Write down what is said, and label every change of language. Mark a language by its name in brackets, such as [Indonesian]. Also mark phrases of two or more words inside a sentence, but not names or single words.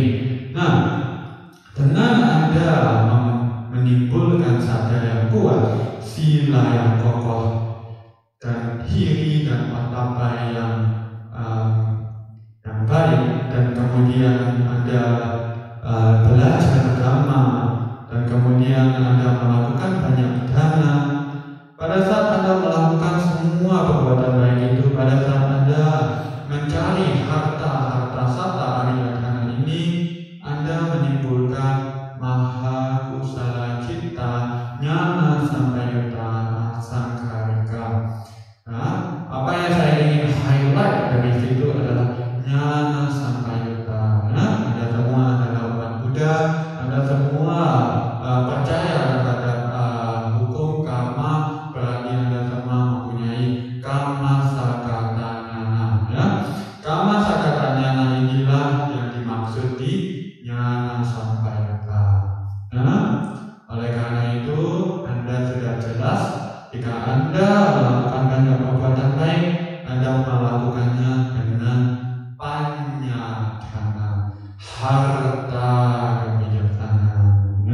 [Indonesian] Nah, dengan Anda menimbulkan sadar yang kuat, sila yang kokoh, dan hiri dan patapa yang baik, dan kemudian Anda belajar agama, dan kemudian Anda melakukan banyak dana. Pada saat Anda melakukan semua perbuatan baik itu, pada saat Anda mencari harta [Pali] sata ariyadhana [Indonesian] ini, Anda menimbulkan [Pali] maha kusala citta nyana sampayutta asangkarika. [Indonesian] Apa yang saya ingin highlight dari situ adalah [Pali] nyana sampayutta. [Indonesian] Anda semua adalah umat Buddha, Anda semua percaya terhadap hukum karma, berarti Anda semua mempunyai [Pali] kama sakata nyana. Kama sakata nyana [Indonesian] inilah yang dimaksud di [Pali] nyana sampayutta. [Indonesian] Oleh karena itu Anda sudah jelas, jika Anda melakukan banyak perbuatan baik, Anda melakukannya dengan panyadhana, harta kebijaksanaan.